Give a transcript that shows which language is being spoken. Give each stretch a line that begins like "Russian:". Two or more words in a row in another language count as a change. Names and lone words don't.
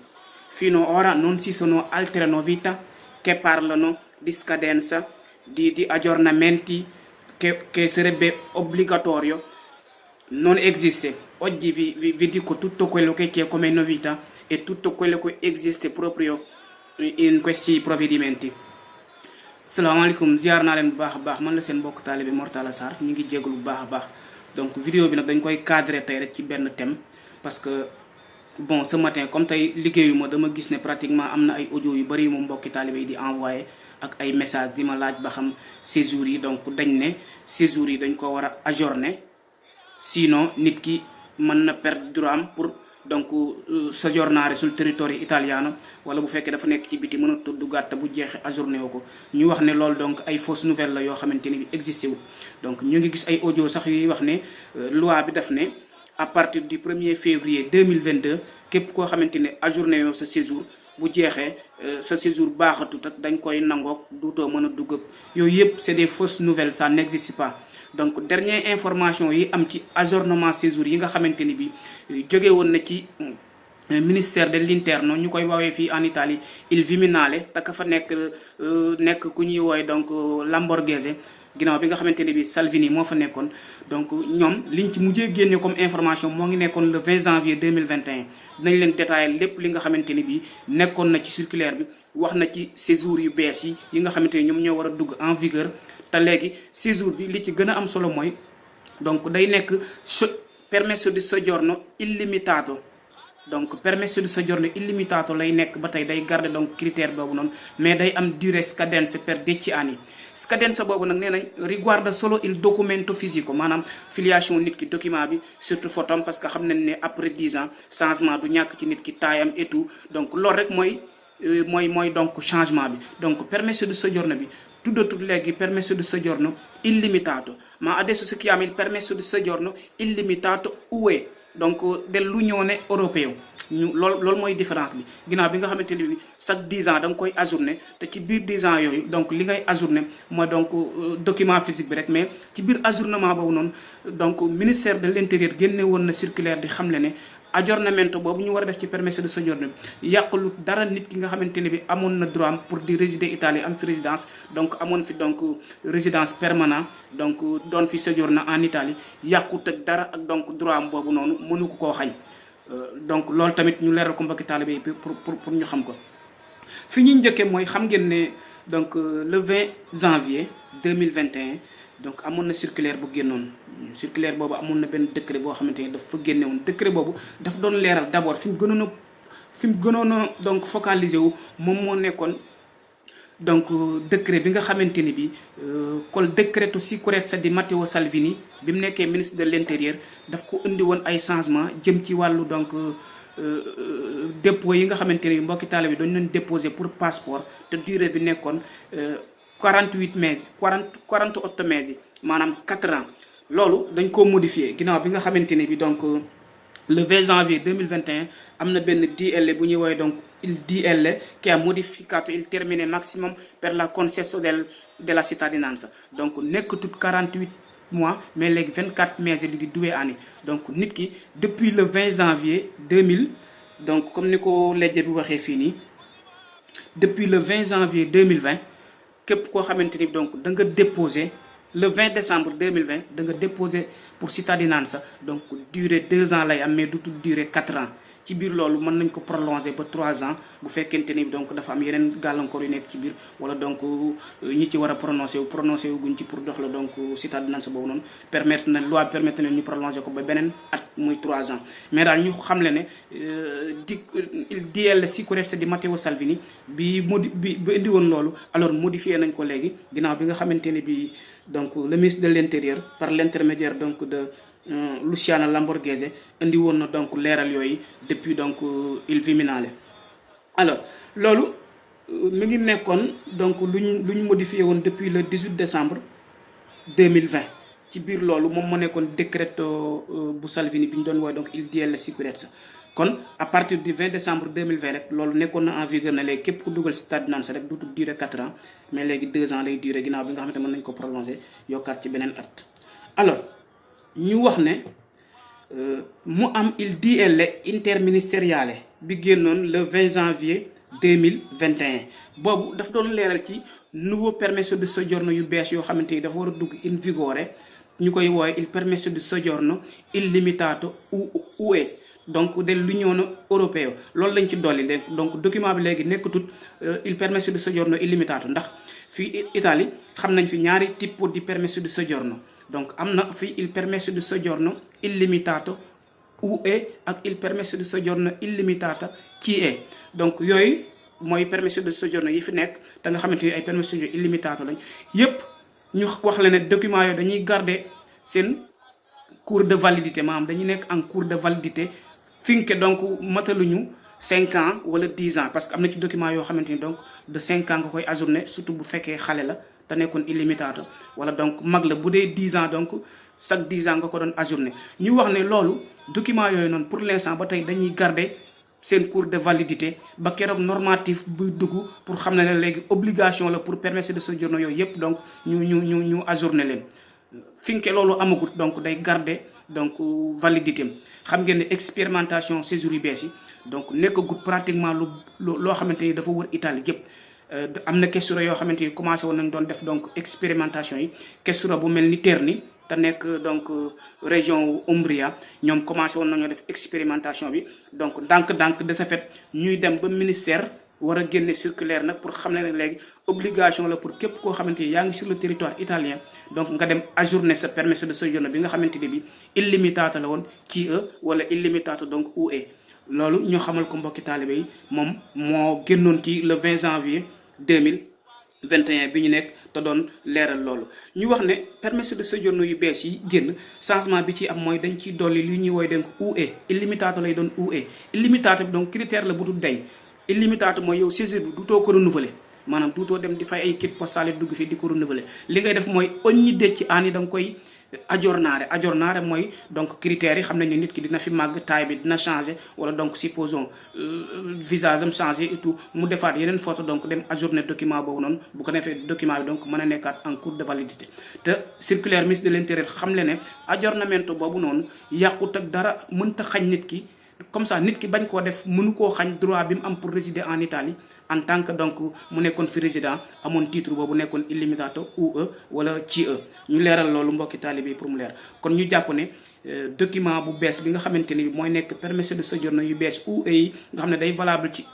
Italian: Fino ad ora non ci sono altre novità che parlano di scadenza, di aggiornamenti che sarebbe obbligatorio. Non esiste. Oggi vi dico tutto quello che c'è come novità e tutto quello che esiste proprio in questi provvedimenti.
Wolof: salaamaaleykum ziar naa leen bu baax a baax, man la seen mbokk taalibe Mor Talla Sarr, ñu ngi jégalu bu baax a baax. Donc vidéo bi nag dañ koy cadrer tey rek ci benn thème,
French: parce que bon ce matin comme
Wolof: tey liggéeyuma, dama gis ne pratiquement am na ay audio yu bëri yu mu mbokki taalibe yi di envoyé ak ay message di ma laaj ba xam séjour yi. Donc dañ ne séjour yi dañ ko war a ajourner, sinon nit ki mën na
French: perdre droit
Wolof: am
French: pour donc
Italian: soggiornare sul territorio italiano,
Wolof: wala bu fekkee dafa nekk ci biti mën a tudd gàtt bu jeexee ajourné wu ko. ñu wax ne loolu donc ay
French: fausse nouvelle
Wolof: la yoo xamante ni bi existé wul. Donc ñu ngi gis ay audio sax yuy wax ne loi bi daf ne
French: à partir du 1er février 2022
Wolof: képp koo xamante ne ajourné yoo sa séjour bu jeexee sa séjour baaxatut ak dañ koy nangook duutoo mën a dugg ak yooyu yëpp
French: c'est des fausses nouvelles, ça n'existe pas. Donc dernière information
Wolof: yi am ci ajournement séjour yi nga xamante ni bi jóge woon na ci
French: ministère de l'Interno,
Wolof: ñu koy woowee fii
French: en Italie
Italian: il Viminale,
Wolof: te ka fa nekk ku ñuy woowe donc Lamborghese, ginnaaw bi nga xamante ne bi Salvini moo fa nekkoon. Donc ñoom liñ ci mujjee génne
French: comme information
Wolof: moo ngi nekkoon
French: le 20 janvier 2021.
Wolof: dinañ leen détailler lépp li nga xamante ni bi nekkoon na ci circulaire bi, wax na ci séjour yu bees yi nga xamante ni ñoom ñoo war a dugg
French: en vigueur.
Wolof: te léegi séjour bi li ci gën a am solo mooy donc day nekk
Italian: permesso di soggiorno illimitato.
Wolof: Donc
Italian: permesso di soggiorno illimitato
Wolof: lay nekk ba tey, day garder donc critère boobu noonu, mais day am durée
Italian: scadenza per 10 anni.
Wolof: Scadenza boobu nag nee nañ
Italian: riguarda solo il documento fisico,
Wolof: maanaam filiation nit ki document bi, surtout photom,
French: parce que
Wolof: xam nañ ne
French: après 10 ans changement du
Wolof: ñàkk ci nit ki taayam
French: et tout.
Wolof: Donc loolu rek mooy donc changement bi.
Italian: Donc permesso di soggiorno
Wolof: bi tuddatul léegi
Italian: permesso di soggiorno illimitato, ma adesso si chiama il permesso di soggiorno illimitato UE, donc dell'Unione Europea.
Wolof: loolu mooy différence bi. ginnaaw bi nga xamante ni
French: chaque 10 ans
Wolof: da nga koy ajourné, te ci biir 10 ans yooyu donc li ngay ajourné mooy donc
French: document physique
Wolof: bi rek. mais ci biir ajournement boobu noonu donc
French: ministère de l'Intérieur
Wolof: génne woon na circulaire di xamle ne aggiornamento boobu ñu war a def ci
Italian: permesso di soggiorno
Wolof: bi yàqulu dara nit ki nga xamante ne bi amoon na droit am pour di résider Italie, am fi résidence, donc amoon fi donc
French: résidence permanente,
Wolof: donc doon fi
French: séjourner en Italie,
Wolof: yàqut ak dara ak donc droit am boobu noonu mënu ko koo xañ. Donc loolu tamit ñu leeral ko mbokki taalibe yi pour ñu xam ko. fi ñuy njëkkee mooy xam ngeen ne donc
French: le 20 janvier 2021
Wolof: donc amoon na circulaire bu génnoon. circulaire boobu amoon na benn décret boo xamante ni dafa génne woon. décret boobu daf doon leeral d'abord fi mu gënoon a donc focaliser wu moom moo nekkoon donc décret bi nga xamante ni bi
Italian: col decreto sicurezza di Matteo Salvini
Wolof: bi mu nekkee
French: ministre de l'Intérieur
Wolof: daf ko indi woon ay changement jëm ci wàllu donc dépôt yi nga xamante ni mbokki taalibe bi dañu leen déposer pour passeport, te durée bi nekkoon 48 meses yi, maanaam 4 ans. loolu dañ koo modifié ginnaaw bi nga xamante ne bi donc
French: le 20 janvier 2021
Wolof: am na benn DL bu ñuy woowee donc
Italian: il DL che ha modificato il termine maximum per la concesso della cittadinanza.
Wolof: Donc nekkatul
French: 48 mois mais
Wolof: léegi 24 mai di duwee année donc nit ki
French: depuis le 20 janvier 2000
Wolof: donc comme ni ko lejje bi waxee fii nii depuis
French: le 20 janvier 2020
Wolof: képp koo xamante ni donc da nga déposé
French: le 20 décembre 2020
Wolof: da nga déposé pour cittadinanza donc
French: durée 2 ans
Wolof: lay am
French: mais du durée 4 ans
Wolof: ci biir loolu mën nañ ko prolonger ba 3 ans bu fekkente ni donc dafa am yeneen gàllankoor yu nekk ci biir wala donc ñi ci war a prononcé wu guñ ci pour dox la donc cittadinanza boobu noonu
French: loi permettre
Wolof: na ñu prolonger ko ba beneen at muy 3 ans mais daal ñu xam le ne
Italian: il DL sicurezza di Matteo Salvini
Wolof: bi indi woon loolu
French: alors modifié
Wolof: nañ ko léegi ginnaaw bi nga xamante ne bi donc
French: le ministre de l'intérieur par l'intermédiaire donc
Wolof: de Luciana Lamborghese indi woon na donc leeral yooyu depuis donc
Italian: il Viminale
Wolof: alors loolu mi ngi nekkoon donc luñ modifié woon
French: depuis le 18 décembre 2020
Wolof: ci biir loolu moom moo nekkoon décréto bu Salvini bi ñu doon woowe donc
Italian: il DL Sicurezza
Wolof: kon
French: à partir du 20 décembre 2020
Wolof: rek loolu nekkoon na
French: en vigueur
Wolof: na léegi képp ku dugal cittadinanza rek duutul durer
French: 4 ans mais
Wolof: léegi 2 ans lay durer ginnaaw bi nga xamante mën nañ ko prolonger yokkaat ci beneen at alors ñu wax ne mu am
Italian: il DL interministériale
Wolof: bi génnoon
French: le 20 janvier 2021
Wolof: boobu dafa doon leeral ci nouveau
Italian: permesso di soggiorno
Wolof: yu bees yoo xamante ni dafa war a dugg
Italian: in vigore
Wolof: ñu koy woowe
Italian: il permesso di soggiorno illimitato UE
Wolof: donc
Italian: dell'Unione Europea
Wolof: loolu lañ ci dolli donc document bi léegi nekkatut
Italian: il permesso di soggiorno illimitato
Wolof: ndax fii Italie xam nañ fi ñaari type
Italian: di permesso di soggiorno
Wolof: donc am na fi
Italian: il permesso di soggiorno illimitato UE
Wolof: ak
Italian: il permesso di soggiorno illimitata CE
Wolof: donc yooyu mooy
Italian: permesso di soggiorno
Wolof: yi fi nekk te nga xamante ni ay
Italian: permesso di soggiorno illimitato
Wolof: lañ yépp ñu wax la ne document yooyu dañuy garder seen
French: cours de validité
Wolof: maanaam dañuy nekk
French: en cours de validité
Wolof: finke donc mataluñu 5 ans wala 10 ans
French: parce que
Wolof: am na ci document yoo xamante ni donc de 5 ans nga koy ajourné surtout bu fekkee xale la te nekkoon illimitato wala donc mag la bu dee 10 ans donc
French: chaque 10 ans
Wolof: nga ko doon ajourné ñu wax ne loolu document yooyu noonu
French: pour l'instant
Wolof: ba tey dañuy garder seen cours de validité ba keroog normatif buy dugg pour xam ne ne léegi obligation la pour
Italian: permesso di soggiorno
Wolof: yooyu yëpp donc ñu ajourné leen finke loolu amagut donc day garder donc validité xam ngeen ne expérimentation séjour yu bees yi donc nekkagut pratiquement loo xamante ni dafa wër Italie yëpp am na questura yoo xamante ni commencé woon nañ doon def donc expérimentation yi questura bu mel ni Terni te nekk donc région Umbria ñoom commencé woon nañoo def expérimentation bi donc ndànk-ndànk
French: de ce fait
Wolof: ñuy dem ba ministère war a génne circulaire nag pour xam ne léegi obligation la pour képp koo xamante ni yaa ngi
French: sur le territoire italien
Wolof: donc nga dem ajourner sa
Italian: permesso di soggiorno
Wolof: bi nga xamante ni bi illimitato la woon CE wala illimitato donc UE loolu ñoo xamal ko mbokki taalibe yi moom moo génnoon ci
French: le 20 janvier
Wolof: 2021 bi ñu nekk te doon leeral loolu ñu wax ne
Italian: permesso di soggiorno
Wolof: yu bees yi génn changement bi ci am mooy dañ ciy dolli li ñuy woy donc UE illimitato lay doon UE illimitato bi donc critère la bu dul dañ illimitato mooy yow séjour bi duutoo ko renouveler maanaam duutoo dem di fay ay kit postale dugg fii di ko renouveler li ngay def mooy
Italian: ogni 10 anni
Wolof: da nga koy aggiornare mooy donc critères yi xam nañ ne nit ki dina fi màgg taille bi dina changer wala donc supposons visage am changer
French: et tout
Wolof: mu defaat yeneen photo donc dem ajourner document boobu noonu bu ko defee document bi donc mën a nekkaat
French: en cours de validité
Wolof: te circulaire
French: ministre de l'intérieur
Wolof: xam le ne aggiornamento boobu noonu yàqut ak dara mënta xañ nit ki
French: comme ça
Wolof: nit ki bañ koo def mënu koo xañ droit bi mu am
French: pour résider en
Wolof: Italie
French: en tant que
Wolof: donc mu nekkoon fi résident amoon titre boobu nekkoon illimitato UE wala CE ñu leeral loolu mbokki taalibe pour mu leer kon ñu jàpp ne document bu bees bi nga xamante ni mooy nekk
Italian: permesso di soggiorno
Wolof: yu bees UE yi nga xam ne day valable ci